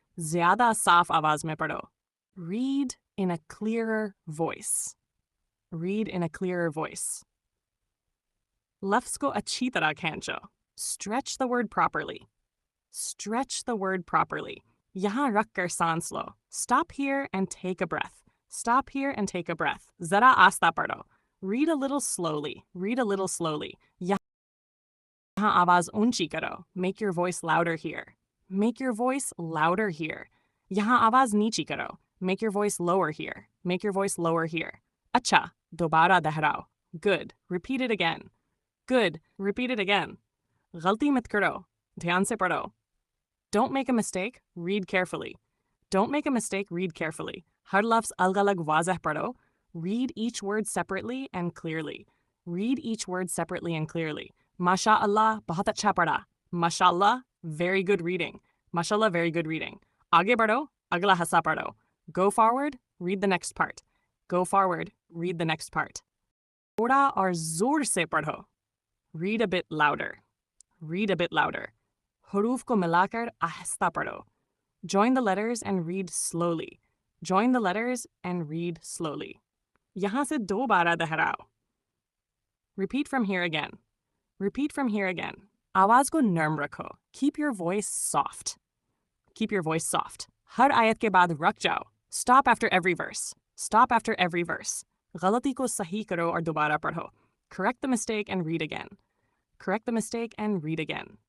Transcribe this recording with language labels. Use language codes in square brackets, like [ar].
[hi] ज़्यादा साफ आवाज में पढ़ो. [en] Read in a clearer voice. Read in a clearer voice. [hi] Lefts को अच्छी तरह खींचो. [en] Stretch the word properly. Stretch the word properly. [hi] यहाँ रख कर सांस लो. [en] Stop here and take a breath. Stop here and take a breath. [hi] ज़रा आस्ता पढ़ो. [en] Read a little slowly. Read a little slowly. [hi] यहाँ आवाज ऊंची करो. [en] Make your voice louder here. Make your voice louder here. [hi] यहाँ आवाज नीची करो. [en] Make your voice lower here. Make your voice lower here. [hi] अच्छा, दोबारा दोहराओ. [en] Good. Repeat it again. Good. Repeat it again. [hi] गलती मत करो. ध्यान से पढ़ो. [en] Don't make a mistake. Read carefully. Don't make a mistake. Read carefully. [hi] हर लफ्ज़ अलग-अलग वाज़ह पढ़ो. [en] Read each word separately and clearly. Read each word separately and clearly. [hi] MashaAllah, बहुत अच्छा पढ़ा. [en] MashaAllah, very good reading. MashaAllah, very good reading. [hi] आगे बढ़ो, अगला हिस्सा पढ़ो. [en] Go forward, read the next part. Go forward, read the next part. [hi] थोड़ा और जोर से पढ़ो. [en] Read a bit louder. Read a bit louder. [hi] हुरूफ को मिलाकर आहिस्ता पढ़ो. [en] Join the letters and read slowly. Join the letters and read slowly. [hi] यहाँ से दोबारा दोहराओ. [en] Repeat from here again. Repeat from here again. [hi] आवाज को नर्म रखो. [en] Keep your voice soft. Keep your voice soft. [hi] हर आयत के बाद रुक जाओ. [en] Stop after every verse. Stop after every verse. [hi] गलती को सही करो और दोबारा पढ़ो. [en] Correct the mistake and read again. Correct the mistake and read again.